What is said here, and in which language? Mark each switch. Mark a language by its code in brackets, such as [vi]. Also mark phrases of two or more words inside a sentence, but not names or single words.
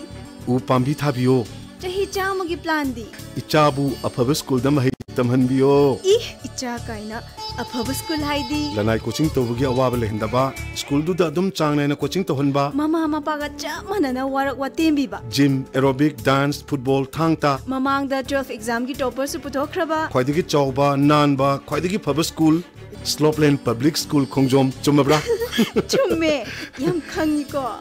[mni] U pambi thabiyo. Chahi chamagi plan di. Ichabu afaba school da mahi tamhanbiyo. Icha kaina afaba school haidi. Lanai coaching tawagi awaba lehendaba. School du da dum changna na coaching tawhanba. Mama paga chamana na warak watembi ba. [en] Gym, aerobic, dance, football, [mni] thangta. Mamang da 12 exam ki topper su putokraba. Khwaidagi chawba, nanba, khwaidagi phaba school. Slopeland Public School Khongjom chumabra. Chumme yam khangi ko.